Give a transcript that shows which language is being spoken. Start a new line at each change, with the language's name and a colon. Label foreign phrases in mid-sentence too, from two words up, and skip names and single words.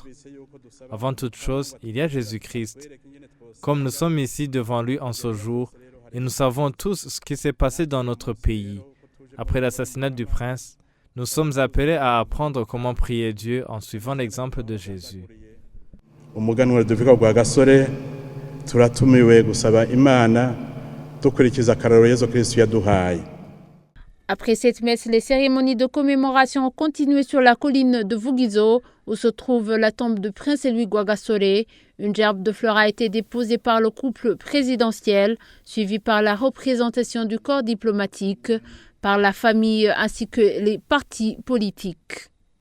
French: Avant toute chose, il y a Jésus-Christ. Comme nous sommes ici devant lui en ce jour, et nous savons tous ce qui s'est passé dans notre pays. Après l'assassinat du prince, nous sommes appelés à apprendre comment prier Dieu en suivant l'exemple de Jésus.
Rundi: Umuganwa Rudoviko Rwagasore turatumiwe gusaba Imana dukurikiza akarorero Yesu Kristo yaduhaye.
French: Après cette messe, les cérémonies de commémoration ont continué sur la colline de Vugizo, où se trouve la tombe de prince Louis Rwagasore. Une gerbe de fleurs a été déposée par le couple présidentiel, suivi par la représentation du corps diplomatique, par la famille ainsi que les partis politiques.